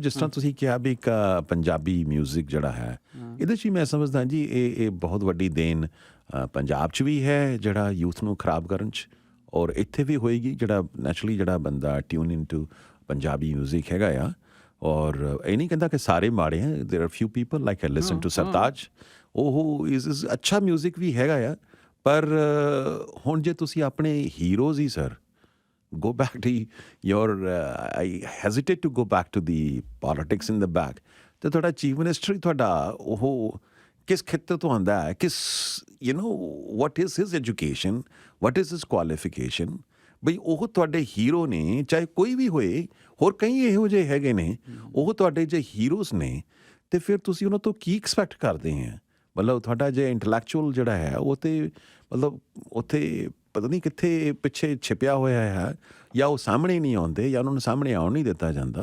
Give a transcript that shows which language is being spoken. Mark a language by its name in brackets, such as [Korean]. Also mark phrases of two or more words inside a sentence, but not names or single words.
[Punjabi] ਜਿਸ ਤਰ੍ਹਾਂ ਤੁਸੀਂ ਕਿਹਾ ਵੀ ਇੱਕ ਪੰਜਾਬੀ ਮਿਊਜ਼ਿਕ ਜਿਹੜਾ ਹੈ, ਇਹਦੇ 'ਚ ਹੀ ਮੈਂ ਸਮਝਦਾ ਜੀ ਇਹ ਬਹੁਤ ਵੱਡੀ ਦੇਣ ਪੰਜਾਬ 'ਚ ਵੀ ਹੈ ਜਿਹੜਾ ਯੂਥ ਨੂੰ ਖਰਾਬ ਕਰਨ 'ਚ, ਔਰ ਇੱਥੇ ਵੀ ਹੋਏਗੀ ਜਿਹੜਾ ਨੈਚੁਰਲੀ ਜਿਹੜਾ ਬੰਦਾ [English] tune in to [Punjabi] ਪੰਜਾਬੀ ਮਿਊਜ਼ਿਕ ਹੈਗਾ ਆ। ਔਰ ਇਹ ਨਹੀਂ ਕਹਿੰਦਾ ਕਿ ਸਾਰੇ ਮਾੜੇ ਹੈ, [English] there are few people like I listen to Sartaj, [Punjabi] ਉਹ ਇਜ਼ ਅੱਛਾ ਮਿਊਜ਼ਿਕ ਵੀ ਹੈਗਾ ਆ। ਪਰ ਹੁਣ ਜੇ ਤੁਸੀਂ ਆਪਣੇ ਹੀਰੋਜ਼ ਹੀ ਸਰ [English] go back to I hesitate to go back to the politics in the back, [Punjabi] ਤੇ ਤੁਹਾਡਾ ਚੀਫ ਮਿਨਿਸਟਰ ਹੀ ਤੁਹਾਡਾ ਉਹ ਕਿਸ ਖੇਤਰ ਤੋਂ ਆਉਂਦਾ ਹੈ, ਕਿਸ [English] what is his education, what is his qualification, [Punjabi] ਬਈ ਉਹ ਤੁਹਾਡੇ ਹੀਰੋ ਨੇ, ਚਾਹੇ ਕੋਈ ਵੀ ਹੋਏ। ਹੋਰ ਕਈ ਇਹੋ ਜਿਹੇ ਹੈਗੇ ਨੇ, ਉਹ ਤੁਹਾਡੇ ਜੇ ਹੀਰੋਜ਼ ਨੇ, ਤੇ ਫਿਰ ਤੁਸੀਂ ਉਹਨਾਂ ਤੋਂ ਕੀ ਐਕਸਪੈਕਟ ਕਰਦੇ ਹੈ? ਮਤਲਬ ਤੁਹਾਡਾ ਜੇ ਇੰਟਲੈਕਚੁਅਲ ਜਿਹੜਾ ਹੈ ਉਹ ਤੇ ਮਤਲਬ ਉੱਥੇ ਪਤਾ ਨਹੀਂ ਕਿੱਥੇ ਪਿੱਛੇ ਛਿਪਿਆ ਹੋਇਆ ਹੈ, ਜਾਂ ਉਹ ਸਾਹਮਣੇ ਨਹੀਂ ਆਉਂਦੇ, ਜਾਂ ਉਹਨਾਂ ਨੂੰ ਸਾਹਮਣੇ ਆਉਣ ਨਹੀਂ ਦਿੱਤਾ ਜਾਂਦਾ।